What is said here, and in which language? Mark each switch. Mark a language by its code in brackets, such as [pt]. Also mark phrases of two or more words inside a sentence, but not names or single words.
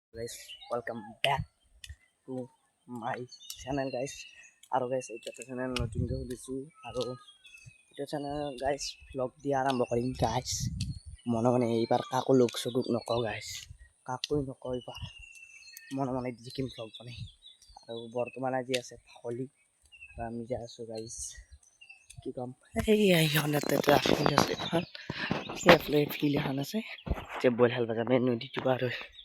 [en] guys, welcome back to my channel guys. [as] আৰু guys এটা channel নতুনকৈ খুলিছোঁ আৰু এটা channel guys vlog দিয়া আৰম্ভ কৰিম guys. মনে এইবাৰ কাকো লোক চকুক নকওঁ guys, কাকোই নকওঁ এইবাৰ মনে দেখিম vlog বনাই। আৰু বৰ্তমান আজি আছে হোলি আৰু আমি যাই আছোঁ guys। কি কম এইখনতে ফিল্ড আছে, এখন সেইফালে ফিল্ড এখন আছে যে বল খেলবা যাম নদীটো পাৰ হৈ।